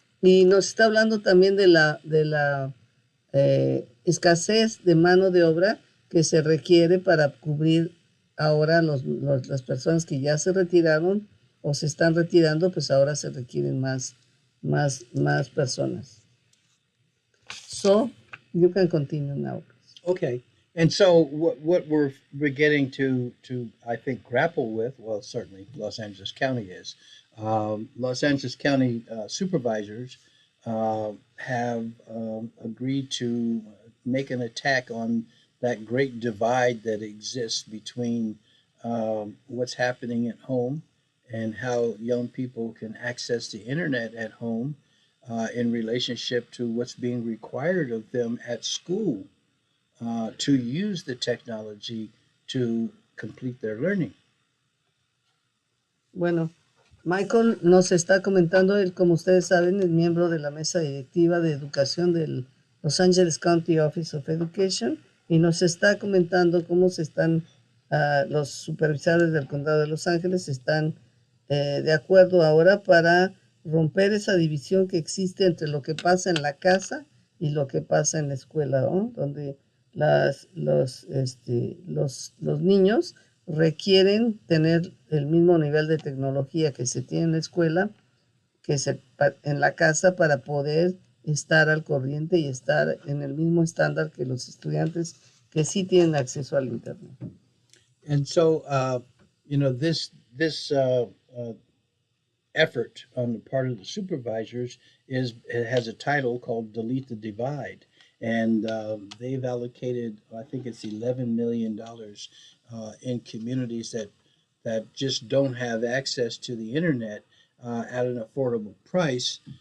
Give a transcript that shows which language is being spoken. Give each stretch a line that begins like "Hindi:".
Spanish: Y nos está hablando también de la escasez de mano de obra que se requiere para cubrir ahora las personas que ya se retiraron o se están retirando, pues ahora se requieren más personas.
English: So, you can continue now. Okay. And so what we're getting to I think grapple with, well, certainly Los Angeles County is. Los Angeles County supervisors have agreed to make an attack on that great divide that exists between what's happening at home and how young people can access the internet at home, in relationship to what's being required of them at school to use the technology to complete their learning.
Spanish: Bueno, Michael nos está comentando, él, como ustedes saben, es miembro de la mesa directiva de educación del Los Angeles County Office of Education, y nos está comentando cómo se están, los supervisores del condado de Los Ángeles están de acuerdo ahora para romper esa división que existe entre lo que pasa en la casa y lo que pasa en la escuela, ¿no? Donde los niños requieren tener el mismo nivel de tecnología que se tiene en la escuela, en la casa, para poder estar al corriente y estar en el mismo estándar que los estudiantes que sí tienen acceso al Internet.
English: And so, this effort on the part of the supervisors it has a title called "Delete the Divide," and they've allocated, I think it's $11 million in communities that just don't have access to the internet at an affordable price.